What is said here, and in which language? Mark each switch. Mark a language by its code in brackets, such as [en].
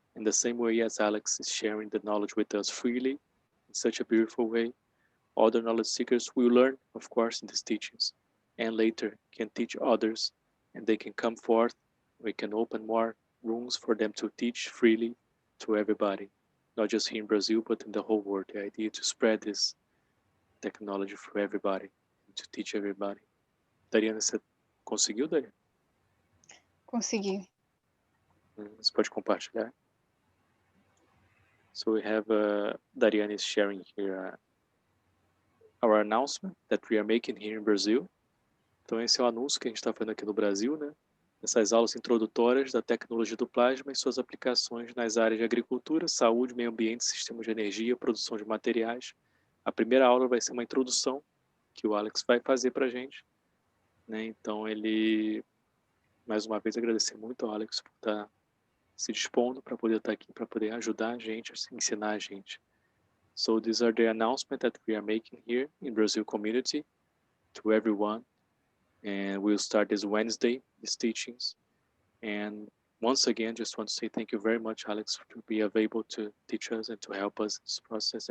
[en] In the same way as Alex is sharing the knowledge with us freely in such a beautiful way, other knowledge seekers will learn, of course, in these teachings and later can teach others and they can come forth. We can open more rooms for them to teach freely to everybody, not just here in Brazil, but in the whole world. The idea to spread this technology for everybody, to teach everybody. [pt] Dariana, você conseguiu, Dariana? Consegui. Você pode compartilhar? [en] So we have Dariana is sharing here our announcement that we are making here in Brazil. [pt] Então esse é o anúncio que a gente está fazendo aqui no Brasil, né? Essas aulas introdutórias da tecnologia do plasma e suas aplicações nas áreas de agricultura, saúde, meio ambiente, sistemas de energia, produção de materiais. A primeira aula vai ser uma introdução que o Alex vai fazer para a gente, né? Então mais uma vez agradecer muito ao Alex por estar se dispondo para poder estar aqui, para poder ajudar a gente, ensinar a gente. [en] So these are the announcements that we are making here in Brazil community to everyone. And we'll start this Wednesday, these teachings. And once again, just want to say thank you very much, Alex, to be available to teach us and to help us in this process.